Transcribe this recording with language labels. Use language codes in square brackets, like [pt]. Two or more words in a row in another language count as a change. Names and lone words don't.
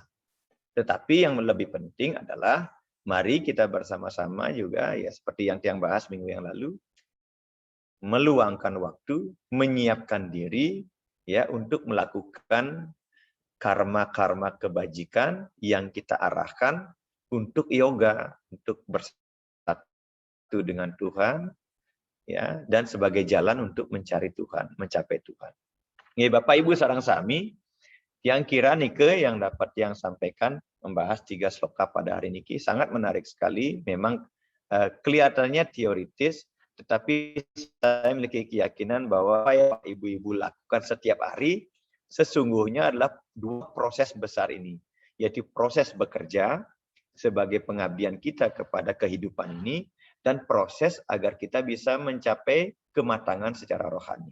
[id] Tetapi yang lebih penting adalah mari kita bersama-sama juga, ya seperti yang Tiang bahas minggu yang lalu, meluangkan waktu, menyiapkan diri ya untuk melakukan karma-karma kebajikan yang kita arahkan untuk yoga, untuk bersatu dengan Tuhan, ya, dan sebagai jalan untuk mencari Tuhan, mencapai Tuhan. [ban] Nggih Bapak Ibu sareng sami, [id] yang kira nike yang dapat yang sampaikan membahas 3 sloka pada hari ini sangat menarik sekali. Memang kelihatannya teoritis, tetapi saya memiliki keyakinan bahwa apa yang ibu-ibu lakukan setiap hari sesungguhnya adalah 2 proses besar ini, yaitu proses bekerja sebagai pengabdian kita kepada kehidupan ini, dan proses agar kita bisa mencapai kematangan secara rohani.